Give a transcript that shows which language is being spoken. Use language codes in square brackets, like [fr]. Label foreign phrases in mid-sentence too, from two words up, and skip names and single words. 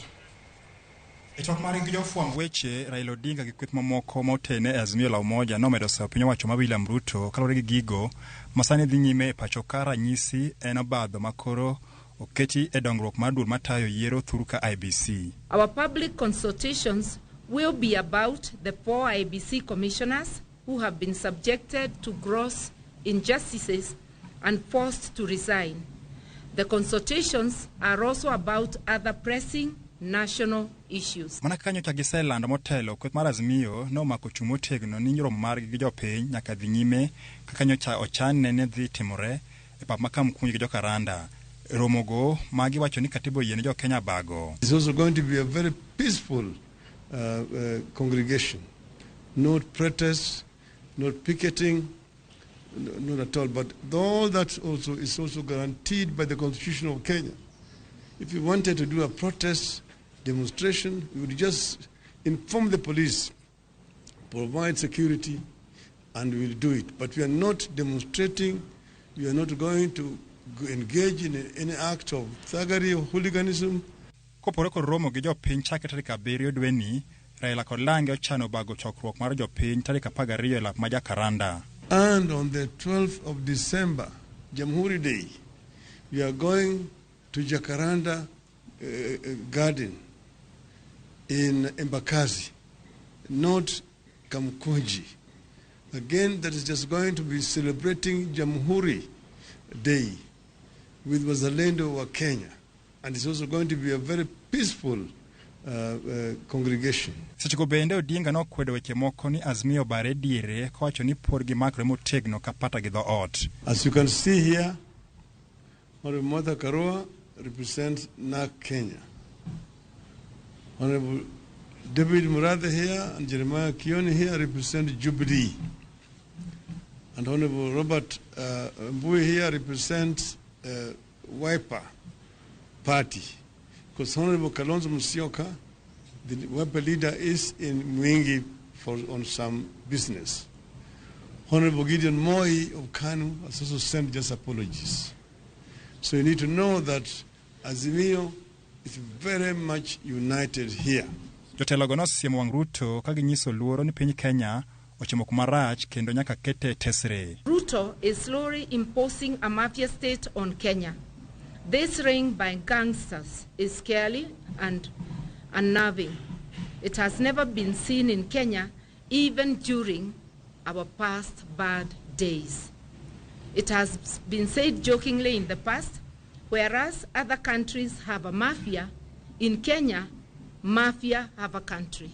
[luo] Itok mari gi jofwamb weche Raila Odinga gi kweth mamoko motene e Azimio la Umoja nomedo sawo piny owacho ma William Ruto kalore gi gigo masani dhi nyime e pacho ka ranyisi en obadho makoro oketi e dongruok mar dur matayo yiero thuru ka IBC. [en] Our public consultations will be about the 4 IBC commissioners who have been subjected to gross injustices and forced to resign. The consultations are also about other pressing national issues. [luo] Mana kanyo cha giselando motelo kweth mar Azimio no mako chung' motegno ni romo margi gi jopiny nyaka dhi nyime kaka nyocha ochan ne dhi timore e pap makamkunyi gi Jakaranda. Romogo magi wacho ni katibo yene jo Kenya bago. [en] It's also going to be a very peaceful congregation. No protests, not picketing, not at all. But all that also is also guaranteed by the Constitution of Kenya. If you wanted to do a protest, demonstration, you would just inform the police, provide security, and we will do it. But we are not demonstrating, we are not going to engage in any act of thuggery or hooliganism. [luo] Kopore ko romo gi jopiny chake tarik 7 dweni, Raila kod Lange ochano bago chokruok mar jopiny tarik 12 e lap ma Jakaranda. [en] And on the 12th of December, Jamhuri Day, we are going to Jakaranda Garden in Embakasi, not Kamkunji. Again, that is just going to be celebrating Jamhuri Day with [sw] Wazalendo wa Kenya. [en] And it's also going to be a very peaceful congregation. [luo] Sechiko bende Odinga no kwedo weche moko ni Azimio bare diere kowacho ni porgi makre motegno kapata gi dhoot. [en] As you can see here, Honorable Martha Karua represents NAK Kenya. Honorable David Murathe here and Jeremiah Kioni here represent Jubilee. And Honorable Robert Mbui here represents Wiper Party. Because Honorable Kalonzo Musyoka, the Wiper leader, is in Mwingi on some business. Honorable Gideon Moi of Kanu has also sent just apologies. So you need to know that Azimio is very much united here. [luo] Jotelo go nosiemo wang' Ruto ka ginyiso luoro ni piny Kenya ochimo kumarach kendo nyaka kete tesre. [en] Ruto is slowly imposing a mafia state on Kenya. This reign by gangsters is scary and unnerving. It has never been seen in Kenya, even during our past bad days. It has been said jokingly in the past, whereas other countries have a mafia, in Kenya, mafia have a country.